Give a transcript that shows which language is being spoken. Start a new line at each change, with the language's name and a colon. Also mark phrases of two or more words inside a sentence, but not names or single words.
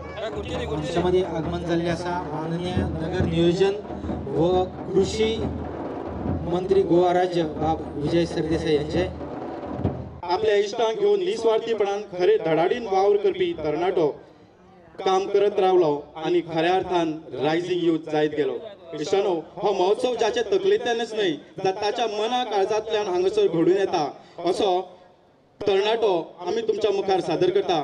Marathi: मंचामध्ये आगमन झाले असा माननीय नगर नियोजन व कृषी मंत्री गोवा राज्य बाब विजय सरदेसाई यांचे
Konkani: आपल्या इष्टांक घेऊन निस्वार्थीपणान खरे धडाडीन वावर करपी तरणाटो काम करत रावलो आणि खऱ्या अर्थान
English: rising youth
Konkani: जायत गेलो. इश्टानो, हो महोत्सव ज्याच्या तकलेंतल्यानच न्हय तर ताच्या मना काळजांतल्यान हांगासर घडून येता असो तरणाटो आम्ही तुमच्या मुखार सादर करता.